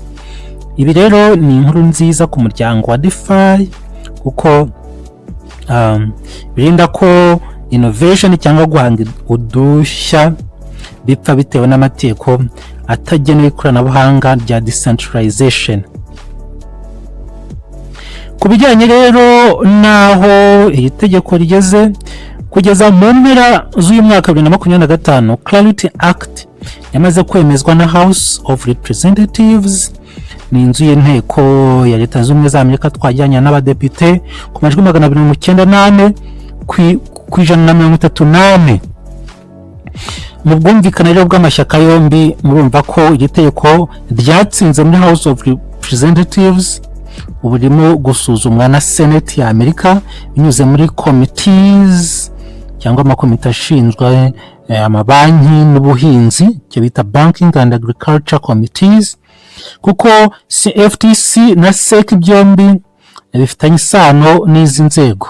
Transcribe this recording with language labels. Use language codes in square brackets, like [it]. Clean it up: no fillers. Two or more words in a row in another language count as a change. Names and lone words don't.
[rw] Ibi rero ni inkuru nziza ku muryango wa DeFi, kuko birinda ko innovation cyangwa guhanga udushya bipfa bitewe n'amategeko atagenewe ikoranabuhanga rya decentralization. Ku bijyanye rero naho iri tegeko rigeze, kugeza mu mpera z'uyu mwaka 2025, Clarity Act yamaze kwemezwa na House of Representatives, ni inzu y'inteko ya Leta Zunze Ubumwe za Amerika, twajyanye n'abadepite ku majwi 298 ku 138. Mu bwumvikane rero bw'amashyaka yombi, murumva ko iri tegeko ryatsinze muri [en] House of Representatives, [rw] ubu ririmo gusuzumwa na Senate ya Amerika binyuze muri committees cyangwa amakomite ashinzwe amabanki n'ubuhinzi, icyo bita [en] Banking and Agriculture Committees, [rw] kuko CFTC na SEC byombi bifitanye isano n'izi nzego.